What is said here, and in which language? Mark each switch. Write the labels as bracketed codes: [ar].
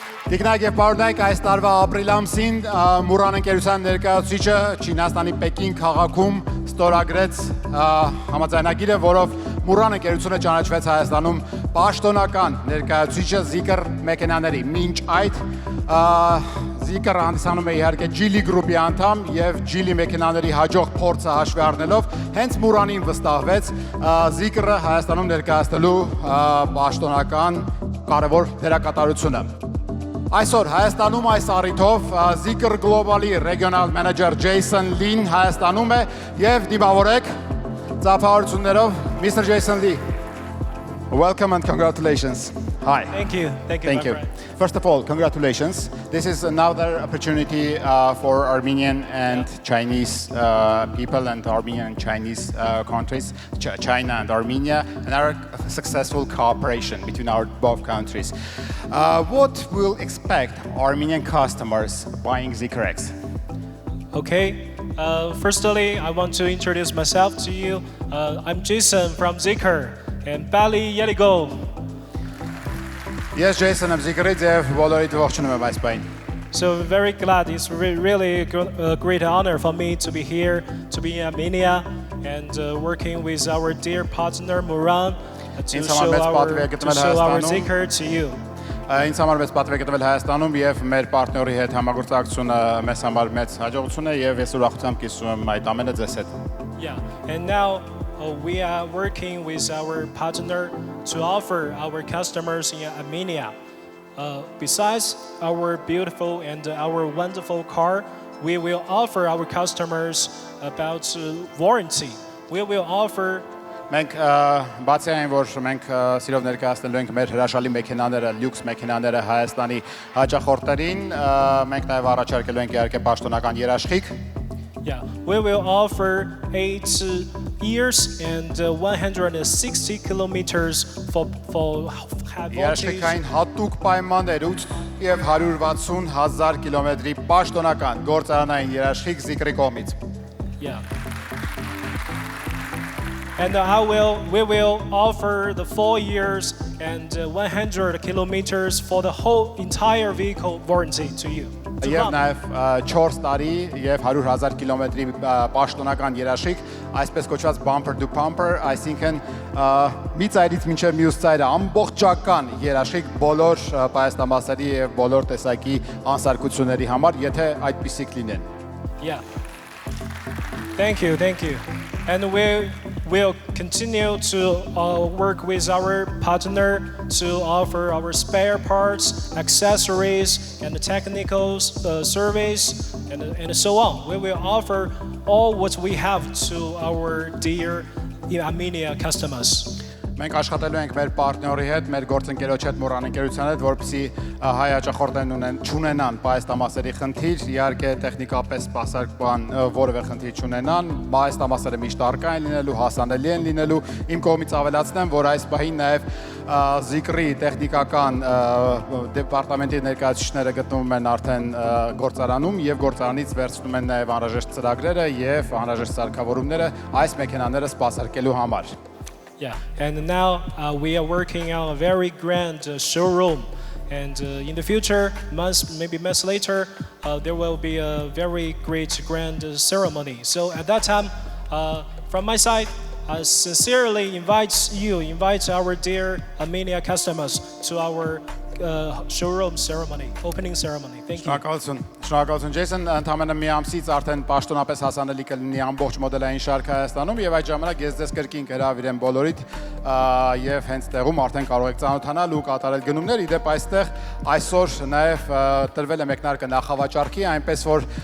[hy] Տիկնայք եւ պարոնայք, այս տարվա ապրիլ ամսին Muran ընկերության ներկայացուցիչը Չինաստանի Պեկին քաղաքում ստորագրեց համաձայնագիրը, որով Muran ընկերությունը ճանաչվեց Հայաստանում պաշտոնական ներկայացուցիչը Zeekr մեքենաների։ Մինչ այդ Zeekr-ը հանդիսանում է իհարկե Geely գրուպի անդամ եւ Geely մեքենաների հաջող փորձը հաշվի առնելով հենց Muran-ին վստահվեց Zeekr-ը Հայաստանում ներկայացնելու պաշտոնական կարևոր դերակատարությունը։ Այսօր Հայաստանում այս առիթով Zeekr Global-ի ռեգիոնալ մենեջեր Jason Lin Հայաստանում է եւ դիմավորեք ծափահարություններով Mr. [en] Jason Lee. Welcome and congratulations. Hi. Thank you. Thank you. First of all, congratulations. This is another opportunity for Armenian and Chinese people and Armenian and Chinese countries, China and Armenia, and our successful cooperation between our both countries. What will expect Armenian customers buying Zeekr X? Okay. Firstly, I want to introduce myself to you. I'm Jason from Zeekr and Bali Yeligo. Yes, Jason, I'm [hy] Zeekr-ից եւ բոլորիդ ողջունում եմ այս պահին։ [en] So very glad. It's really a great honor for me to be here, to be in Armenia, and working with our dear partner Muran to show our Zeekr to you. [hy] Ինձ համար մեծ պատիվ է գտվել Հայաստանում եւ մեր պարտների հետ համագործակցությունը մեզ համար մեծ հաջողություն է եւ ես ուրախությամբ կիսում եմ այդ ամենը ձեզ հետ։ [en] Yeah, and now we are working with our partner to offer our customers in Armenia. Besides our beautiful and our wonderful car, we will offer our customers about warranty. We will offer [hy] Մենք բացի այն, որ մենք սիրով ներկայացնելու ենք մեր հրաշալի մեքենաները, լյուքս մեքենաները Հայաստանի հաճախորդներին, մենք նաև առաջարկելու ենք իհարկե պաշտոնական երաշխիք։ [en] Yeah, we will offer 8 years and 160 kilometers for [hy] երաշխիքային հատուկ պայմաններուց եւ 160,000 կիլոմետրի պաշտոնական գործարանային երաշխիք Zeekr-ի կողմից։ [en] Yeah. And we will offer the 4 years and 100 kilometers for the whole entire vehicle warranty to you. [hy] Եվ նաև 4 տարի եւ 100,000 կիլոմետրի պաշտոնական երաշխիք, այսպես կոչված bumper to bumper, այսինքն մի ծայրից մինչև մյուս ծայրը ամբողջական երաշխիք բոլոր պայստամասերի եւ բոլոր տեսակի անսարկությունների համար, եթե այդպիսիք լինեն։ [en] Yeah. Thank you. And we will continue to work with our partner to offer our spare parts, accessories, and the technical service, and so on. We will offer all what we have to our dear Armenia customers. [hy] Մենք աշխատելու ենք մեր պարտների հետ, մեր գործընկերոջ հետ, Muran ընկերության հետ, որպեսզի հայ հաճախորդներն չունենան պայստամասերի խնդիր, իհարկե տեխնիկապես սպասարկման որևէ խնդիր չունենան, պայստամասերը միշտ առկա են լինելու, հասանելի են լինելու։ Իմ կողմից ավելացնեմ, որ այս պահին նաև Zeekr-ի տեխնիկական դեպարտամենտի ներկայացուցիչները գտնվում են արդեն գործարանում եւ գործարանից վերցնում են նաև անհրաժեշտ ծրագրերը եւ անհրաժեշտ սարքավորումները այս մեքենաները սպասարկելու համար։ [en] Yeah, and now we are working on a very grand showroom, and in the future, maybe months later, there will be a very great grand ceremony. So at that time, from my side, I sincerely invite our dear Armenia customers to our showroom ceremony, opening ceremony. Thank you. [hy] Շնորհակալություն Jason, ընդամենը մի ամսից արդեն պաշտոնապես հասանելի կլինի ամբողջ մոդելային շարքը Հայաստանում եւ այդ ժամանակ ես ձեզ կրկին կհրավիրեմ բոլորիդ եւ հենց տեղում արդեն կարող եք ծանոթանալ ու կատարել գնումներ։ Իդեպ այստեղ այսօր նաեւ տրվել է մեկնարկը նախավաճառքի, այնպես որ